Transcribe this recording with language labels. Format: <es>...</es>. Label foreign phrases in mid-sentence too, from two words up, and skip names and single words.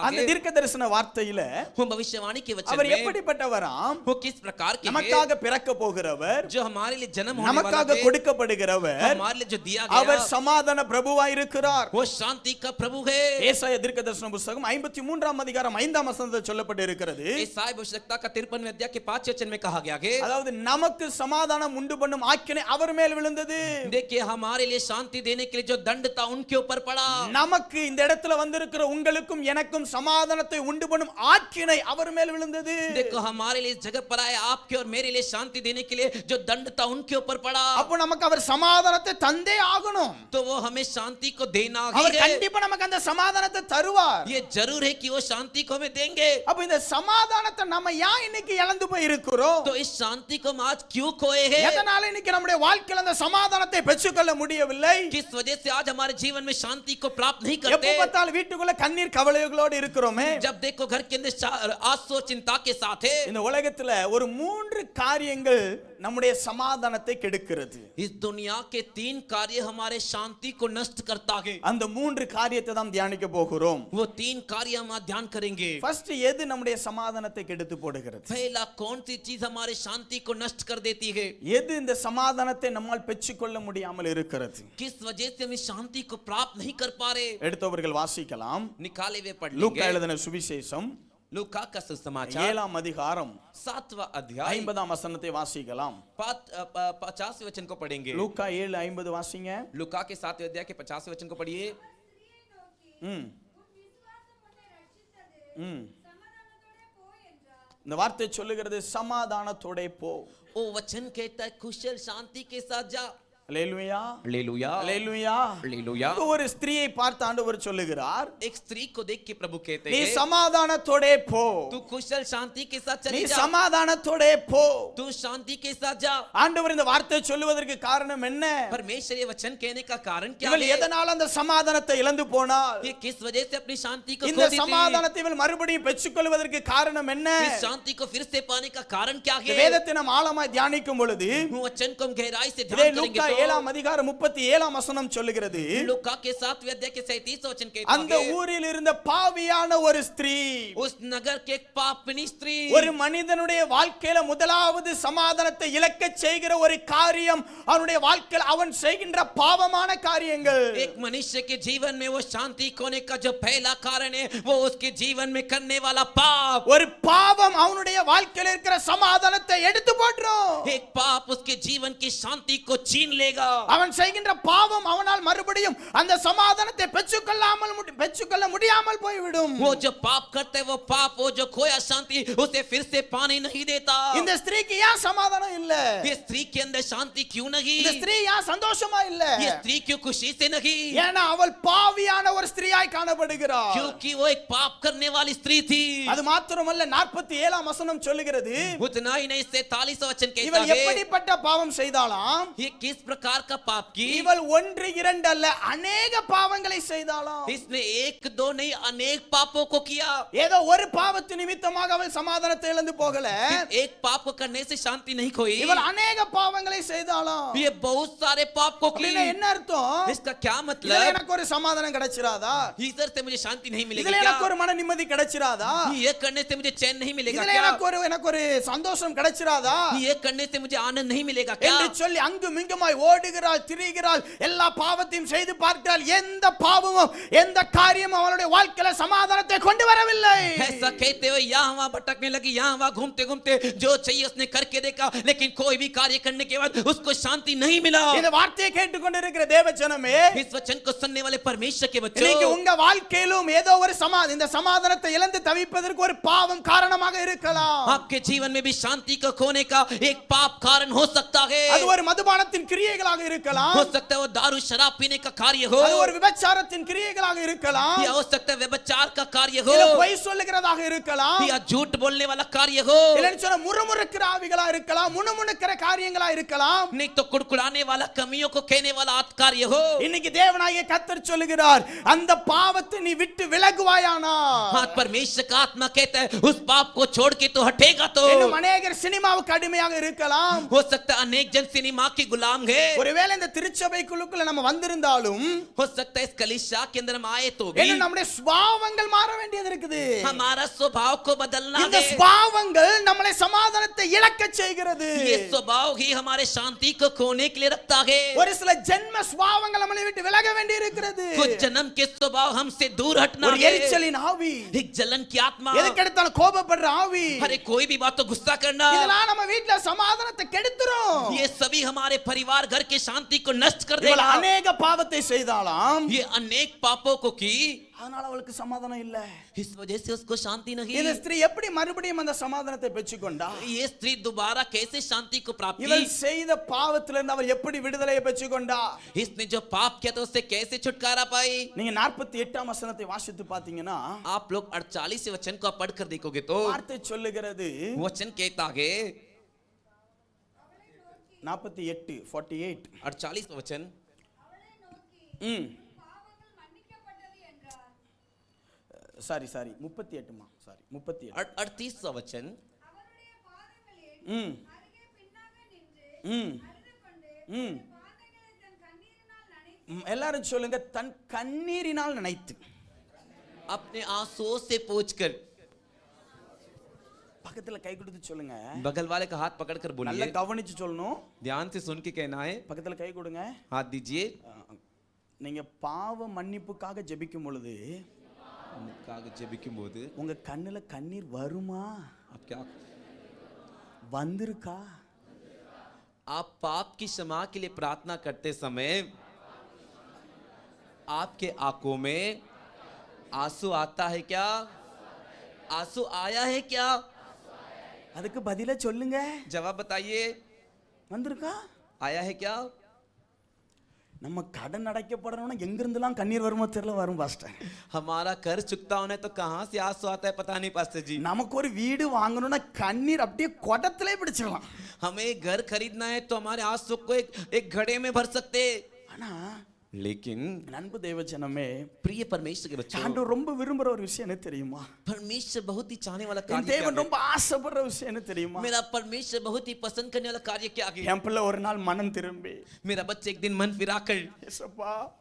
<ta>அந்த</ta> <hi>है.</hi> <ta>தீர்க்க தரிசன வார்த்தையில</ta> <hi>वो भविष्यवाणी के वचन</hi> <ta>அவர்</ta> <hi>में</hi> <ta>எப்படிப்பட்டவராம்,</ta> <hi>वो किस प्रकार के हैं,</hi> <ta>நமக்காக பிறக்க போகிறவர்,</ta> <hi>जो हमारे लिए जन्म होने वाला</hi> <ta>நமக்காக</ta> <hi>है,</hi> <ta>கொடுக்கப்படுகிறவர்,</ta> <hi>हमारे लिए जो दिया</hi> <ta>அவர்</ta> <hi>गया,</hi> <ta>சமாதான பிரபுவாய் இருக்கிறார்.</ta> <hi>वो शांति का प्रभु है.</hi> <ta>ஏசாயா தீர்க்க தரிசன புத்தகம் 53ஆம் அதிகாரம் 5ஆம் வசனத்தில் சொல்லப்பட்டு இருக்கிறது.</ta> <hi>ईसाया भविष्यवक्ता का 53वें अध्याय के 5 वचन में कहा गया है,</hi> <ta>அதாவது நமக்கு சமாதானம் உண்டு பண்ணும் ஆக்கினை அவர் மேல் விழுந்தது.</ta> <hi>देखिए हमारे लिए शांति देने के लिए जो दंड था उनके ऊपर पड़ा.</hi> <ta>நமக்கு இந்த இடத்துல வந்திருக்கிற உங்களுக்கும் எனக்கும் சமாதானத்தை உண்டு பண்ணும் ஆக்கினை அவர் மேல் விழுந்தது.</ta> <hi>देखो हमारे लिए इस जगह पर आए, आपके और मेरे लिए शांति देने के लिए जो दंड था उनके ऊपर पड़ा.</hi> <ta>அப்ப நமக்கு அவர் சமாதானத்தை தந்தே ஆகணும்.</ta> <hi>तो वो हमें शांति को देना</hi> <ta>அவர்</ta> <hi>ही है.</hi> <ta>கண்டிப்பா நமக்கு அந்த சமாதானத்தை தருவார்.</ta> <hi>ये जरूर है कि वो शांति को हमें देंगे.</hi> <ta>அப்ப இந்த சமாதானத்தை நம்ம ஏன் இன்னைக்கு இழந்து போய் இருக்கிறோம்?</ta> <hi>तो इस शांति को हम आज क्यों खोए हैं?</hi> <ta>எதனால இன்னைக்கு நம்முடைய வாழ்க்கையில அந்த சமாதானத்தை பெற்றுக்கொள்ள முடியவில்லை?</ta> <hi>किस वजह से आज हमारे जीवन में शांति को प्राप्त नहीं</hi> <ta>எப்ப</ta> <hi>करते?</hi> <ta>பார்த்தாலும் வீட்டுக்குள்ள கண்ணீர் கவலைகளோடு இருக்கிறோமே.</ta> <hi>जब देखो घर के अंदर आंसू और चिंता के साथ है.</hi> <ta>இந்த உலகத்துல ஒரு 3 காரியங்கள் நம்முடைய சமாதானத்தை கெடுக்கிறது.</ta> <hi>इस दुनिया के 3 कार्य हमारे शांति को नष्ट करता है.</hi> <ta>அந்த 3 காரியத்தை தான் தியானிக்க போகிறோம்.</ta> <hi>वो 3 कार्य हम आज ध्यान करेंगे.</hi> <ta>ஃபர்ஸ்ட் எது நம்முடைய சமாதானத்தை கெடுத்து போடுகிறது?</ta> <hi>पहला कौन सी चीज हमारे शांति को नष्ट कर देती है?</hi> <ta>எது இந்த சமாதானத்தை நம்மால் பெற்றுக்கொள்ள முடியாமல் இருக்கிறது?</ta> <hi>किस वजह से हम इस शांति को प्राप्त नहीं कर पा रहे?</hi> <ta>எடுத்தவர்கள் வாசிக்கலாம்.</ta> <hi>निकाले हुए पढ़</hi> <ta>லூக்கா</ta> <hi>लेंगे.</hi> <ta>எழுதின சுவிசேஷம்</ta> <hi>लूका का सुसमाचार</hi> <ta>7ஆம் அதிகாரம்</ta> <hi>7वां अध्याय</hi> <ta>50ஆம் வசனத்தை வாசிக்கலாம்.</ta> <hi>50 वचन को पढ़ेंगे.</hi> <ta>லூக்கா 7:50 வாசிங்க.</ta> <hi>लूका के 7वें अध्याय के 50 वचन को पढ़िए.</hi> <ta>இந்த வார்த்தை சொல்லுகிறது சமாதானத்தோட போ.</ta> <hi>ओ वचन कहता है कुशल शांति के साथ जा.</hi> <ta>அல்லேலூயா,</ta> <hi>हालेलुया,</hi> <ta>அல்லேலூயா.</ta> <hi>हालेलुया.</hi> <ta>ஒரு ஸ்திரியை பார்த்து ஆண்டவர் சொல்லுகிறார்,</ta> <hi>एक स्त्री को देख के प्रभु कहते</hi> <ta>நீ</ta> <hi>हैं,</hi> <ta>சமாதானத்தோட போ.</ta> <hi>तू कुशल शांति के साथ</hi> <ta>நீ</ta> <hi>चली जा.</hi> <ta>சமாதானத்தோட போ.</ta> <hi>तू शांति के साथ जा.</hi> <ta>ஆண்டவர் இந்த வார்த்தை சொல்லுவதற்கு காரணம் என்ன?</ta> <hi>परमेश्वर ये वचन कहने का कारण क्या</hi> <ta>இவள்</ta> <hi>है?</hi> <ta>எதனால அந்த சமாதானத்தை இழந்து போனாள்?</ta> <hi>ये किस वजह से अपनी शांति को</hi> <ta>இந்த</ta> <hi>खो दी थी?</hi> <ta>சமாதானத்தை இவள் மறுபடியும் பெற்றுக்கொள்வதற்கு காரணம் என்ன?</ta> <hi>इस शांति को फिर से पाने का कारण क्या</hi> <ta>இந்த</ta> <hi>है?</hi> <ta>வேதத்தை நாம் ஆழமாய் தியானிக்கும் பொழுது</ta> <hi>वो वचन को हम गहराई से</hi> <ta>இதே</ta> <hi>ध्यान</hi> <ta>லூக்கா</ta> <hi>करेंगे</hi> <ta>7ஆம் அதிகாரம் 37ஆம் வசனம் சொல்லுகிறது,</ta> <hi>तो लूका के 7वें अध्याय के 37 वचन कहता</hi> <ta>அந்த</ta> <hi>है,</hi> <ta>ஊரில் இருந்த பாவியான ஒரு ஸ்திரீ,</ta> <hi>उस नगर के एक पापनी स्त्री,</hi> <ta>ஒரு மனிதனுடைய வாழ்க்கையில முதலாவது சமாதானத்தை இழக்கச் செய்கிற ஒரு காரியம் அவனுடைய வாழ்க்கையில் அவன் செய்கின்ற பாவமான காரியங்கள்.</ta> <hi>एक मनुष्य के जीवन में वो शांति खोने का जो पहला कारण है वो उसके जीवन में करने वाला पाप.</hi> <ta>ஒரு பாவம் அவனுடைய வாழ்க்கையில் இருக்கிற சமாதானத்தை எடுத்து போட்டுரும்.</ta> <hi>एक पाप उसके जीवन की शांति को छीन लेगा. मिलेगा।</hi> <ta>அவன் செய்கின்ற பாவம் அவனால் மறுபடியும் அந்த சமாதானத்தை பெற்றுக்கொள்ள முடியாமல் போய்விடும்.</ta> <hi>वो जो पाप करते वो पाप, वो जो खोया शांति उसे फिर से पाने नहीं देता।</hi> <ta>இந்த ஸ்திரீக்கு ஏன் சமாதானம் இல்ல?</ta> <hi>ये स्त्री के अंदर शांति क्यों नहीं?</hi> <ta>இந்த ஸ்திரீ ஏன் சந்தோஷமா இல்ல?</ta> <hi>ये स्त्री क्यों खुशी से नहीं?</hi> <ta>ஏன்னா அவள் பாவியான ஒரு ஸ்திரீயாய் காணப்படுகிறாள்.</ta> <hi>क्योंकि वो एक पाप करने वाली स्त्री थी।</hi> <ta>அது மாத்திரமல்ல 47ஆம் வசனம் சொல்லுகிறது,</ta> <hi>उतना ही नहीं, 43वां वचन कहता</hi> <ta>இவள்</ta> <hi>है</hi> <ta>எப்படிப்பட்ட பாவம் செய்தாளாம்?</ta> <hi>ये किस प्रकार का पाप की?</hi> <ta>இவள் 1 2 அல்ல अनेक பாவங்களை செய்தாளாம்.</ta> <hi>इसने एक दो नहीं अनेक पापों को किया।</hi> <ta>ஏதோ ஒரு பாவத்து நிமித்தமாக அவள் சமாதானத்தை இழந்து போகல.</ta> <hi>एक पाप को करने से शांति नहीं खोई,</hi> <ta>இவள் अनेक பாவங்களை செய்தாளாம்.</ta> <hi>ये बहुत सारे पाप को की।</hi> <ta>அப்படினா என்ன அர்த்தம்?</ta> <hi>इसका क्या</hi> <ta>இதுல</ta> <hi>मतलब?</hi> <ta>எனக்கு ஒரு சமாதானம் கிடைச்சிராதா?</ta> <hi>इधर से मुझे शांति नहीं मिलेगी</hi> <ta>இதுல</ta> <hi>क्या?</hi> <ta>எனக்கு ஒரு மன நிம்மதி கிடைச்சிராதா?</ta> <hi>ये करने से मुझे चैन नहीं मिलेगा</hi> <ta>இதுல</ta> <hi>क्या?</hi> <ta>எனக்கு ஒரு சந்தோஷம் கிடைச்சிராதா?</ta> <hi>ये करने से मुझे आनंद नहीं मिलेगा क्या?</hi> <ta>என்று சொல்லி அங்கும் இங்குமாய் ஓடுகிறாள், திரிகிறாள், எல்லா பாவத்தையும் செய்து பார்க்கிறாள். எந்த பாவமும் எந்த காரியமும் அவளுடைய வாழ்க்கையில சமாதானத்தை கொண்டு வரவில்லை.</ta> <hi>ऐसा कहते हुए यहाँ वहाँ भटकने लगी, यहाँ वहाँ घूमते घूमते जो चाहिए उसने करके देखा, लेकिन कोई भी कार्य करने के बाद उसको शांति नहीं मिला।</hi> <ta>இந்த வார்த்தையை கேட்டுக்கொண்டிருக்கிற தேவ ஜனமே,</ta> <hi>इस वचन को सुनने वाले परमेश्वर के</hi> <ta>இன்னைக்கு</ta> <hi>बच्चों,</hi> <ta>உங்க வாழ்க்கையிலும் ஏதோ ஒரு இந்த சமாதானத்தை இழந்து தவிப்பதற்கு ஒரு பாவம் காரணமாக இருக்கலாம்.</ta> <hi>आपके जीवन में भी शांति को खोने का एक पाप कारण हो सकता है।</hi> <ta>அது ஒரு மதுபானத்தின் கிரியைகளாக இருக்கலாம்,</ta> <hi>हो सकता है वो दारू शराब पीने का कार्य हो,</hi> <ta>அது ஒரு விபச்சாரத்தின் கிரியைகளாக இருக்கலாம்,</ta> <hi>या हो सकता है व्यभिचार का कार्य हो,</hi> <ta>இல்ல பொய் சொல்லுகிறதாக இருக்கலாம்,</ta> <hi>या झूठ बोलने वाला कार्य हो,</hi> <ta>இல்லன்னு சொன்னா முறுமுறுக்கிற ஆவிகளா இருக்கலாம், முணுமுணுக்கிற காரியங்களா இருக்கலாம்.</ta> <hi>नहीं तो कुड़कुड़ाने वाला, कमियों को कहने वाला कार्य हो।</hi> <ta>இன்னைக்கு தேவனாகிய கர்த்தர் சொல்லுகிறார், அந்த பாவத்தை நீ விட்டு விலகுவாயானா?</ta> <hi>हाँ, परमेश्वर का आत्मा कहता है उस पाप को छोड़ के तो हटेगा तो।</hi> <ta>இன்னும் अनेகர் சினிமாவுக்கு அடிமையாக இருக்கலாம்.</ta> <hi>हो सकता है अनेक जन सिनेमा के गुलाम है।</hi> <ta>ஒருவேளை இந்த திருச்சபைக்குள்ள நம்ம வந்திருந்தாலும்,</ta> <hi>हो सकता है इस कलीसिया के अंदर हम आए तो भी</hi> <ta>இன்னும் நம்முடைய சுபாவங்கள் மாற வேண்டியது இருக்குது.</ta> <hi>हमारा स्वभाव को बदलना</hi> <ta>இந்த</ta> <hi>है।</hi> <ta>சுபாவங்கள் நம்மளை சமாதானத்தை இழக்க செய்கிறது.</ta> <hi>ये स्वभाव ही हमारे शांति को खोने के लिए रखता है।</hi> <ta>ஒரு சில ஜென்ம சுபாவங்கள் நம்மளை விட்டு விலக வேண்டி இருக்கிறது.</ta> <hi>कुछ जन्म के स्वभाव हमसे दूर हटना</hi> <ta>ஒரு</ta> <hi>है।</hi> <ta>எரிச்சலின் ஆவி,</ta> <hi>एक जलन की आत्मा,</hi> <ta>எதுக்கெடுத்தாலும் கோபப்படுற ஆவி,</ta> <hi>अरे कोई भी बात तो गुस्सा करना,</hi> <ta>இதெல்லாம் நம்ம வீட்ல சமாதானத்தை கெடுத்துரும்.</ta> <hi>ये सभी हमारे परिवार घर के शांति को नष्ट कर</hi> <ta>இவள்</ta> <hi>देगा।</hi> <ta>अनेक பாவத்தை செய்தாலாம்,</ta> <hi>ये अनेक पापों को की,</hi> <ta>அதனால அவளுக்கு சமாதானம் இல்ல.</ta> <hi>इस वजह से उसको शांति नहीं।</hi> <ta>இந்த ஸ்திரீ எப்படி மறுபடியும் அந்த சமாதானத்தை பெற்றுக்கொண்டா?</ta> <hi>ये स्त्री दोबारा कैसे शांति को प्राप्त</hi> <ta>இவள்</ta> <hi>की?</hi> <ta>செய்த பாவத்திலிருந்து அவள் எப்படி விடுதலையை பெற்றுக்கொண்டா?</ta> <hi>इसने जो पाप किया तो उससे कैसे छुटकारा पाई?</hi> <ta>நீங்க 48ஆம் வசனத்தை வாசித்து பாத்தீங்கன்னா,</ta> <hi>आप लोग 48 वचन को पढ़कर देखोगे तो</hi> <ta>வார்த்தை சொல்லுகிறது,</ta> <hi>वचन कहता है 48 48 48 वचन,</hi> <ta>சாரி 38மா, சாரி 38</ta> <hi>38 वचन,</hi> <ta>ம் ம் ம் எல்லாரும் சொல்லுங்க, தன் கண்ணீரினால் நினைத்து.</ta> <hi>अपने आंसुओं से पोंछकर,</hi> <ta>பக்கத்துல கை கொடுத்து சொல்லுங்க,</ta> <hi>बगल वाले का हाथ पकड़कर</hi> <ta>நல்லா</ta> <hi>बोलिए,</hi> <ta>கவனிச்சு சொல்லணும்.</ta> <hi>ध्यान से सुन के कहना है,</hi> <ta>பக்கத்துல கை கொடுங்க.</ta> <hi>हाथ दीजिए।</hi> <ta>நீங்க பாவ மன்னிப்புக்காக ஜெபிக்கும் பொழுது ஜெபிக்கும்போது உங்க கண்ணுல கண்ணீர் வருமா?</ta> <hi>आप क्या,</hi> <ta>வந்திருக்கா?</ta> <hi>आप पाप की क्षमा के लिए प्रार्थना करते समय आपके आंखों में आंसू आता है क्या? आंसू आया है क्या?</hi> <ta>அதுக்கு பதிலா சொல்லுங்க.</ta> <hi>जवाब बताइए,</hi> <ta>வந்திருக்கா?</ta> <hi>आया है क्या?</hi> <ta>நம்ம கடன் அடைக்கப்படணும்னா எங்க இருந்தெல்லாம் கண்ணீர் வருமோ தெரியல, வரும் பாஸ்டர்.</ta> <hi>हमारा कर चुकता होना है तो कहां से आंसू आता है पता नहीं पास्टर जी।</hi> <ta>நமக்கு ஒரு வீடு வாங்கணும்னா கண்ணீர் அப்படியே குடத்திலே பிடிச்சிடலாம்.</ta> <hi>हमें घर खरीदना है तो हमारे आंसू को एक घड़े में भर सकते,</hi> <ta>ஆனா</ta> <hi>लेकिन</hi> <ta>நண்பு தேவ ஜனமே,</ta> <hi>प्रिय परमेश्वर के बच्चों,</hi> <ta>ஆண்டவர் ரொம்ப விரும்புற ஒரு விஷயம் என்ன தெரியுமா?</ta> <hi>परमेश्वर बहुत ही चाहने वाला</hi> <ta>என்</ta> <hi>कार्य क्या</hi> <ta>தேவன்</ta> <hi>है?</hi> <ta>ரொம்ப ஆசைப்படுற விஷயம் என்ன தெரியுமா?</ta> <hi>मेरा परमेश्वर बहुत ही पसंद करने वाला कार्य क्या है?</hi> <ta>என் பிள்ளை ஒரு நாள் மனம் திரும்பி,</ta> <hi>मेरा बच्चा एक दिन मन फिरा कर,</hi>